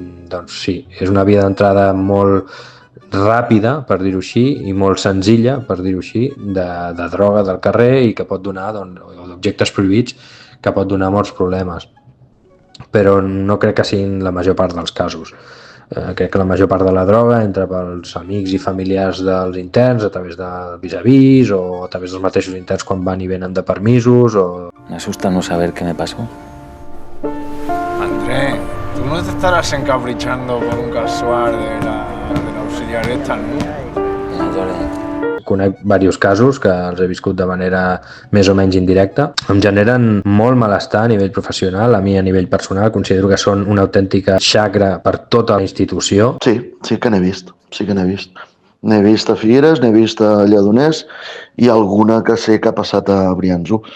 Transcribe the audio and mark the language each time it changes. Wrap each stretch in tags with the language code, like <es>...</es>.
<ca>Doncs sí, és una via d'entrada molt ràpida, per dir-ho així, i molt senzilla, per dir-ho així, de droga del carrer i que pot donar, o d'objectes prohibits, que pot donar molts problemes. Però no crec que siguin la major part dels casos. Crec que la major part de la droga entra pels amics i familiars dels interns a través de vis-a-vis o a través dels mateixos interns quan van i venen de permisos o...</ca> <es>Me asusta no saber qué me pasó. Andrés, tú no te estarás encaprichando por un casual de la auxiliar esta, ¿no?</es> <ca>Conec diversos casos que els he viscut de manera més o menys indirecta. Em generen molt malestar a nivell professional, a mi a nivell personal. Considero que són una autèntica xacra per tota la institució. Sí que n'he vist, N'he vist a Figueres, n'he vist a Lledoners i alguna que sé que ha passat a Brianço.</ca>